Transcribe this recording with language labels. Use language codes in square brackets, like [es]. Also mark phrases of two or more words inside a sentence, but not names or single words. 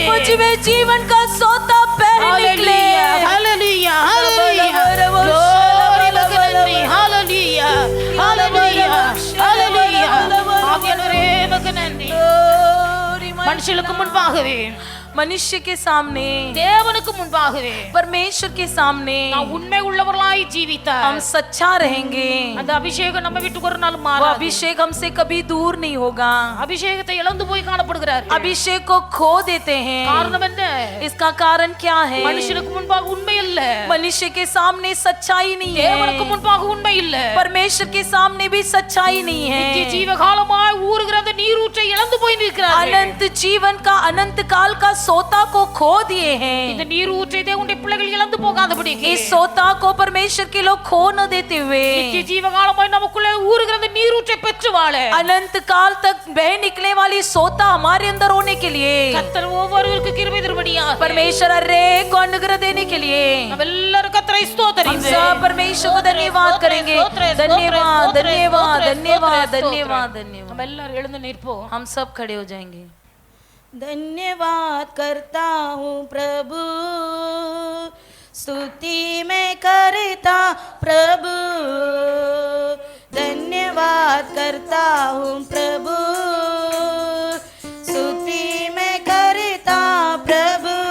[hi] मुझ में जीवन का सोता बह निकले। [ta] ஹalleluya ஹalleluya glory லகனந்தி ஹalleluya ஹalleluya ஹalleluya ஆவியானவரே உமக்கு நன்றி. மனுஷனுக்கு முன்பாகவே [hi] मनुष्य के सामने [ta] தேவனுக்கு முன்பாகவே [hi] परमेश्वर के सामने [ta] நான் உண்மை உள்ளவர்களாய் ஜீவித்தார். [hi] हम सच्चा रहेंगे। [ta] அந்த அபிஷேகம் நம்ம விட்டு ஒரு நாள் [hi] वो [ta] மாறாது. [hi] अभिषेक हमसे कभी दूर नहीं होगा। [ta] அபிஷேகத்தை இழந்து போய் காணப்படுகிறார். [hi] अभिषेक को खो देते हैं। [ta] காரணம் என்ன? [hi] इसका कारण क्या है? [ta] மனுஷனுக்கு முன்பாக உண்மை இல்ல. [hi] मनुष्य के सामने सच्चाई नहीं [ta] தேவனுக்கு [hi] है। [ta] முன்பாக உண்மை இல்ல. [hi] परमेश्वर के सामने भी सच्चाई नहीं [ta] நித்திய [hi] है। [ta] ஜீவகாலமாய் ஊறுகிற அந்த நீரூற்றை இழந்து போய் நிற்கிறார்கள். [hi] अनंत जीवन का अनंत काल का सोता को खो दिए [ta] இந்த [hi] हैं। [ta] நீரூற்றை தேவனுடைய பிள்ளைகள் இழந்து போகாதபடிக்கு [hi] इस सोता को परमेश्वर के लोग खो न देते हुए [ta] நித்திய ஜீவகாலமாய் நமக்குள்ளே ஊறுகிற அந்த நீரூற்றை பெற்று வாழ [hi] अनंत काल तक बह निकलने वाली सोता हमारे अंदर होने के लिए [ta] கர்த்தர் ஒவ்வொருவருக்கு கிருபை தரும்படியாக [hi] परमेश्वर हर एक को अनुग्रह देने के लिए [ta] நாம் எல்லாரும் கர்த்தரை [hi] हम [ta] ஸ்தோத்திரித்து [hi] सब परमेश्वर को धन्यवाद करेंगे। धन्यवाद धन्यवाद धन्यवाद धन्यवाद धन्यवाद। [ta] நம்ம எல்லாரும் எழுந்து நிற்போம். [hi] हम सब खड़े हो जाएंगे। धन्यवाद करता हूँ प्रभु, स्तुति मैं करता प्रभु, धन्यवाद करता हूँ प्रभु, स्तुति मैं करता प्रभु,